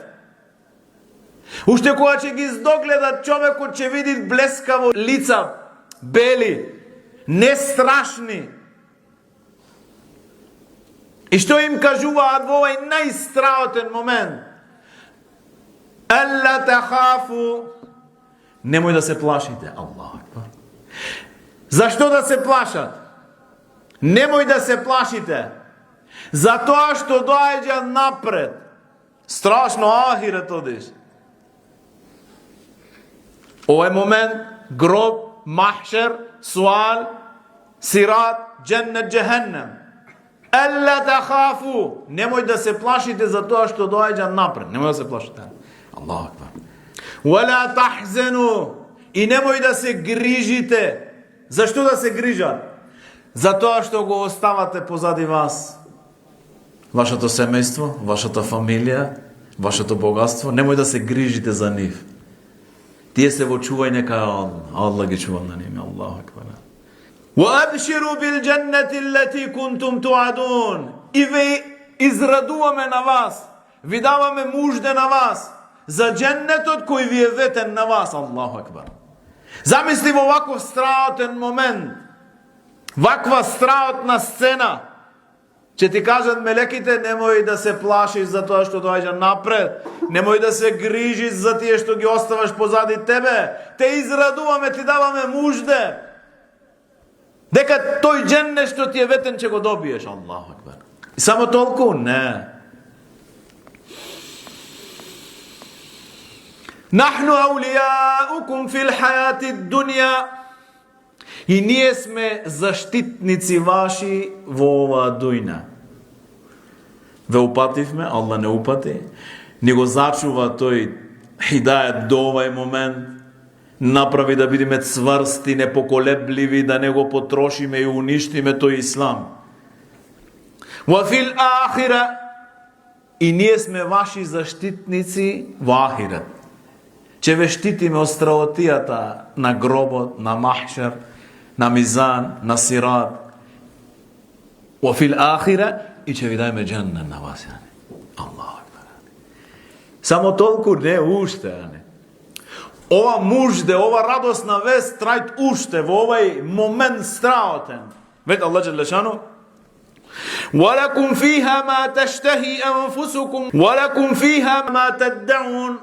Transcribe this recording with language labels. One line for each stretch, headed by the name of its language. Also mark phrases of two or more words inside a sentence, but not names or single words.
Macedonian: Уште кога ќе ги здогледат човекот, ќе види блескаво лица, бели, не страшни. И што им кажуваат во овај најстраотен момент?
Arabic: ألا تخافوا,
Macedonian: немој да се плашите.
Arabic: الله أكبر.
Macedonian: Зашто да се плашат? Немој да се плашите. Затоа што доаѓа напред. Страшно ахирет одиш. Овај момент, гроб, махшер, суал, сират, дженнет, джехеннем.
Arabic: ألا تخافوا,
Macedonian: немој да се плашите за тоа што доаѓа напред. Немој да се плашите.
Arabic: الله أكبر. ولا تحزنوا,
Macedonian: и немој да се грижите. Зашто да се грижат? Затоа што го оставате позади вас вашето семејство, вашата фамилија, вашето богатство. Немој да се грижите за нив. Тие се во чување кај Аллах. Аллах ги чува на нив.
Arabic: الله أكبر. وَأَبْشِرُوا بِالْجَنَّةِ الَّتِي كُنْتُمْ تُوعَدُونَ.
Macedonian: И ве израдуваме на вас, ви даваме мужде на вас за дженнетот кој ви е ветен на вас.
Arabic: الله أكبر.
Macedonian: Замисли во ваков страотен момент, ваква страотна сцена, че ти кажат мелеките, немој да се плашиш за тоа што доаѓа напред, немој да се грижиш за тие што ги оставаш позади тебе, те израдуваме, ти даваме мужде, дека тој дженнет што ти е ветен ќе го добиеш.
Arabic: الله أكبر.
Macedonian: И само толку? Не.
Arabic: نحن أولياؤكم في الحياة الدنيا.
Macedonian: И ние сме заштитници ваши во оваа дујна. Ве упативме, Аллах не упати, ни го зачува тој хидајет до овај момент, направи да бидеме цврсти, непоколебливи, да не го потрошиме и уништиме тој ислам.
Arabic: وفي الآخرة,
Macedonian: и ние сме ваши заштитници во ахирет. Че ве штитиме од страотијата на гробот, на махшер, на мизан, на сират.
Arabic: وفي الآخرة,
Macedonian: и че ви дајме дженнет на вас.
Arabic: الله أكبر.
Macedonian: Само толку не уште. Ова мужде, ова радосна вест трајт уште во овај момент страотен. Вет Аллах
Arabic: جل شأنه: وَلَكُمْ فِيهَا مَا تَشْتَهِي أَنفُسُكُمْ وَلَكُمْ فِيهَا مَا تَدَّعُونَ.